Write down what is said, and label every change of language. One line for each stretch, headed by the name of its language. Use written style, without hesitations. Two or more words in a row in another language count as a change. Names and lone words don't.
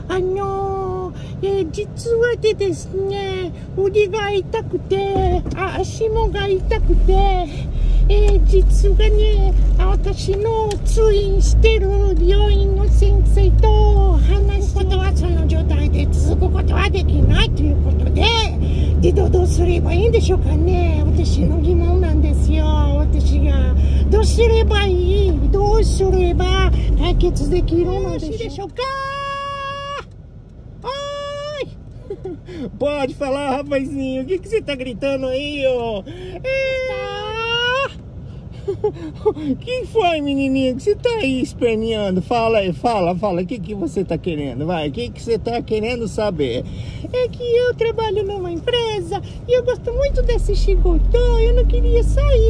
Japanese: 実はでですね、腕が痛くて、足もが痛くて、実はね、私の通院してる病院の先生と話すことはその状態で続くことはできないということで、どうすればいいんでしょうかね。私の疑問なんですよ。私がどうすれば解決できるのでしょうか。
Portuguese: Pode falar, rapazinho. O que você tá gritando aí, ó? Quem foi, menininha, que você tá aí esperneando? Fala aí, fala. O que você tá querendo? Vai, o que você tá querendo saber? É que eu trabalho numa empresa e eu gosto muito desse chicotou, eu não queria sair.